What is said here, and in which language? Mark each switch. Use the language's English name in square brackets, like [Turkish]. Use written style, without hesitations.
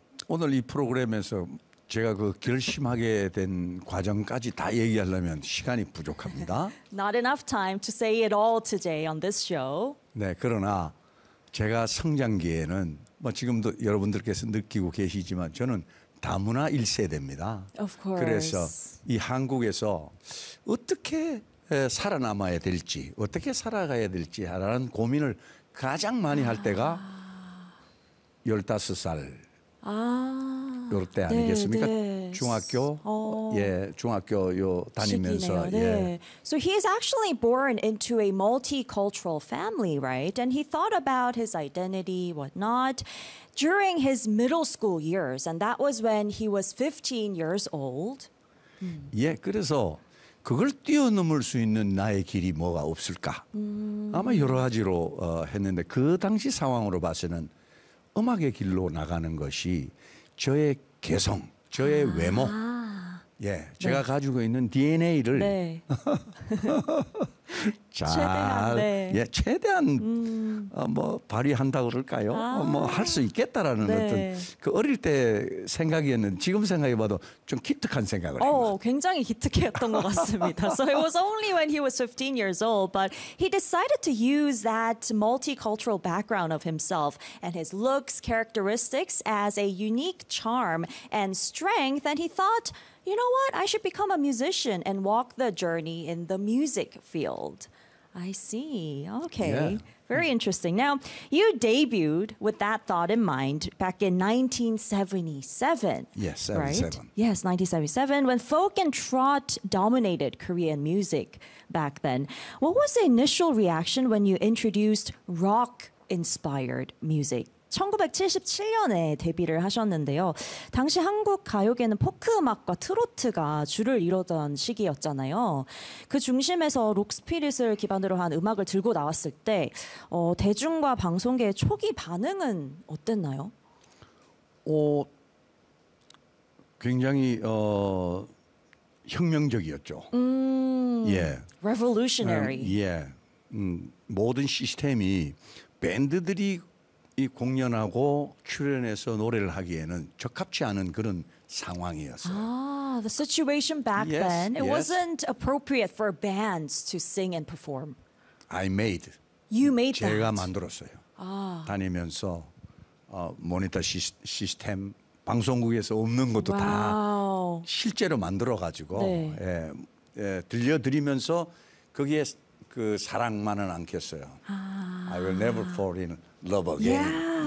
[Korean] 오늘 이 프로그램에서 제가 그 결심하게 된 과정까지 다 얘기하려면 시간이 부족합니다. [English] Not enough time to say it all today on this show. [Korean] 네, 그러나 제가 성장기에는 뭐 지금도 여러분들께서 느끼고 계시지만 저는 다문화 1세대입니다. [English] Of course. [Korean] 그래서 이 한국에서 어떻게 살아남아야 될지, 어떻게 살아가야 될지 라는 고민을 가장 많이 할 때가 15살. 아. 요럴 때 아니겠습니까? 네, 네. 중학교 예, 중학교 요 다니면서 시기네요. 예. [English] 네. So he is actually born into a multicultural family, right? And he thought about his identity, whatnot, during his middle school years, and that was when he was 15 years old. [Korean] 예, 그래서 그걸 뛰어넘을 수 있는 나의 길이 뭐가 없을까? 아마 여러 가지로 했는데 그 당시 상황으로 봐서는 음악의 길로 나가는 것이 저의 개성, 저의 외모, 예, 제가 네. 가지고 있는 DNA를 네. 잘, 최대한, 네. 예, 최대한 뭐 발휘한다고 그럴까요? 뭐 할 수 있겠다라는 네. 어떤 그 어릴 때 생각이었는 지금 생각해봐도 좀 기특한 생각을 했어요. 굉장히 기특했던 것 같습니다. [English] So it was only when he was 15 years old, but he decided to use that multicultural background of himself and his looks, characteristics as a unique charm and strength, and he thought, you know what? I should become a musician and walk the journey in the music field. I see. Okay. Yeah. Very interesting. Now, you debuted with that thought in mind back in 1977. Yes, 77. Right? Yes, 1977, when folk and trot dominated Korean music back then. What was the initial reaction when you introduced rock-inspired music? [Korean] 1977년에 데뷔를 하셨는데요. 당시 한국 가요계는 포크 음악과 트로트가 줄을 이루던 시기였잖아요. 그 중심에서 록스피릿을 기반으로 한 음악을 들고 나왔을 때 대중과 방송계의 초기 반응은 어땠나요? 굉장히 혁명적이었죠. 예. [English] Revolutionary. [Korean] 예. 모든 시스템이 밴드들이 이 공연하고 출연해서 노래를 하기에는 적합치 않은 그런 상황이었어요. [English] The situation back yes, then, it yes. wasn't appropriate for bands to sing and perform. I made. You made [Korean] 제가 [English] that. [Korean] 제가 만들었어요. 다니면서 모니터 시스템, 방송국에서 없는 것도 [English] wow. [Korean] 다 실제로 만들어가지고 네. 예, 들려드리면서 거기에 그 사랑만은 안겠어요. [English] I will never fall in love again.